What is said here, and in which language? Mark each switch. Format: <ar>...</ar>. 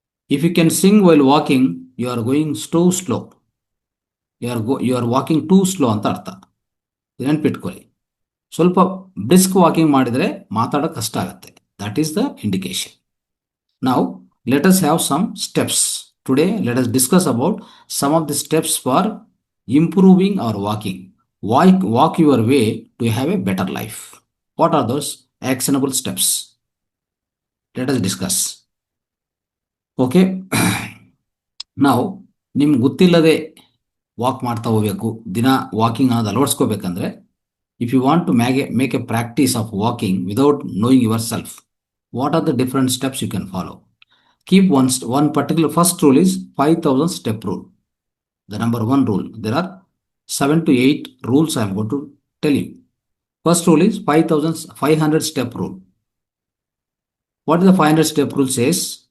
<en>if you can sing while walking, you are going too slow, you are walking too slow</en> <kn>ಅಂತ ಅರ್ಥ. ನೆನ್ಪಿಟ್ಕೊಳ್ಳಿ. ಸ್ವಲ್ಪ brisk walking ಮಾಡಿದರೆ ಮಾತಾಡೋಕೆ ಕಷ್ಟ ಆಗುತ್ತೆ.</kn> <en>That is the indication.</en> <kn>ನಾವು</kn> <en>Let us have some steps. Today let us discuss about some of the steps for improving our walking. Walk your way to have a better life. What are those actionable steps? Let us discuss. Okay.</en> <kn>ನಾವು ನಿಮ್ಗೆ ಗೊತ್ತಿಲ್ಲದೆ walk ಮಾಡ್ತಾ ಹೋಗ್ಬೇಕು, ದಿನ walking ಅನ್ನೋದು ಅಳವಡಿಸ್ಕೋಬೇಕಂದ್ರೆ,</kn> <en>If you want to make a practice of walking without knowing yourself, what are the different steps you can follow? Keep one particular first rule is 5,000 step rule. The number one rule. There are 7 to 8 rules I am going to tell you. First rule is 500 step rule. What is the 500 step rule says?</en>